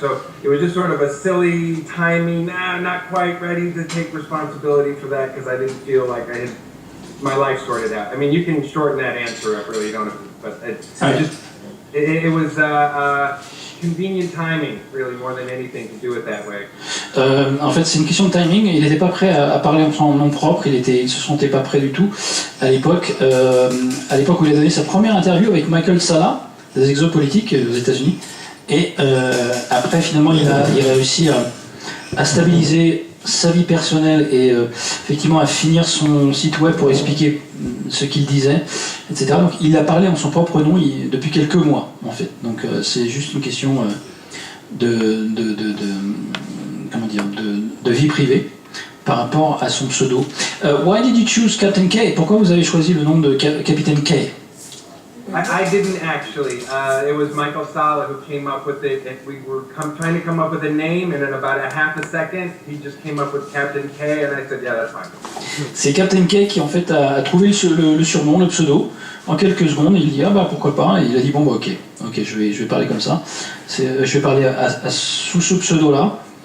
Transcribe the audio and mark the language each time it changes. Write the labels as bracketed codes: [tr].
[en] So it was just sort of a silly timing, not quite ready to take responsibility for that because I didn't feel like I had my life sorted out. I mean, you can shorten that answer up, really, you don't have to, but it was convenient timing, really, more than anything, to do it that way. [fr] En fait, c'est une question de timing. Il n'était pas prêt à parler en son nom propre. Il se sentait pas prêt du tout à l'époque. Où il a donné sa première interview avec Michael Sala, des exopolitiques aux États-Unis. Et après, finalement, il a réussi à stabiliser sa vie personnelle et effectivement à finir son site web pour expliquer ce qu'il disait, etc. Donc il a parlé en son propre nom depuis quelques mois en fait. Donc c'est juste une question de vie privée par rapport à son pseudo. [en] Why did you choose Captain K? [fr] Pourquoi vous avez choisi le nom de Capitaine K? [en] I didn't actually. It was Michael Sala who came up with it. We were trying to come up with a name, and in about a half a second, he just came up with Captain K, and I said, yeah, that's fine. [fr] C'est Captain K qui en fait a trouvé le surnom, le pseudo. En quelques secondes, il dit pourquoi pas, et il a dit ok, je vais parler comme ça. Je vais parler sous ce pseudo là.